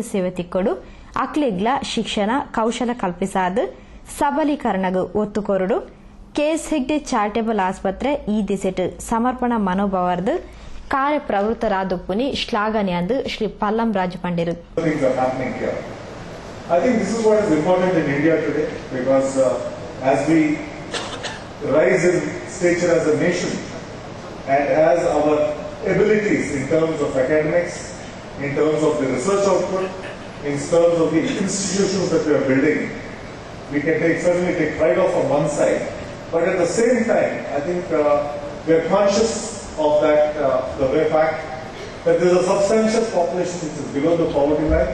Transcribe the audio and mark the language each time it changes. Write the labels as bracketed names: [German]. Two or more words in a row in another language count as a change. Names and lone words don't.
[Tulu] ಸೇವೆ ತಿಕ್ಕೊಡು ಅಕ್ಲೆಗ್ಲ ಶಿಕ್ಷಣ ಕೌಶಲ ಕಲ್ಪಿಸಾದ ಸಬಲೀಕರಣಗೂ ಒತ್ತು ಕೊರಡು ಕೆಎಸ್ ಹೆಗ್ಡೆ ಚಾರಿಟೇಬಲ್ ಆಸ್ಪತ್ರೆ ಈ ದಿಸೆಟ್ ಸಮರ್ಪಣಾ ಮನೋಭಾವದ ಕಾರ್ಯಪ್ರವೃತ್ತರಾದುಪ್ಪುನಿ ಶ್ಲಾಘನೆ ಅಂದು ಶ್ರೀ ಪಲ್ಲಂ ರಾಜು ಪಂಡಿರು. [English] I think this is what is important in India today because as we rise in stature as a nation and as our abilities in terms of academics, in terms of the research output, in terms of the institutions that we are building, we can certainly take pride off on one side, but at the same time I think we are conscious of that the very fact that there is a substantial population which is below the poverty line.